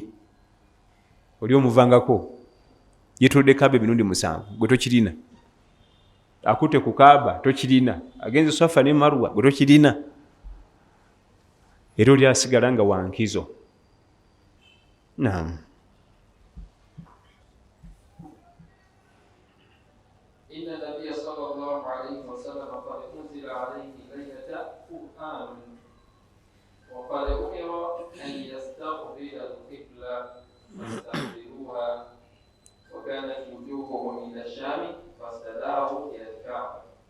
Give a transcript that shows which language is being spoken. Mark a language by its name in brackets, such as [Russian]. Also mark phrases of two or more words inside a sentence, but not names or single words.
[Ganda] Oli omuvangako yeetolodde Kaaba emirundi 7 gwe tokirina. Akutte ku Kaaba tokirina. Agenze Safa ne Marwa gwe tokirina. Era oli asigala nga wankizo. Naam. [Arabic] إن النبي صلى الله عليه وسلم قد أنزل عليه ليلة قرآن وقد أمر أن يستقبل القبلة فاستقبلوها وكانت وجوههم إلى الشام فاستداروا إلى الكعبة.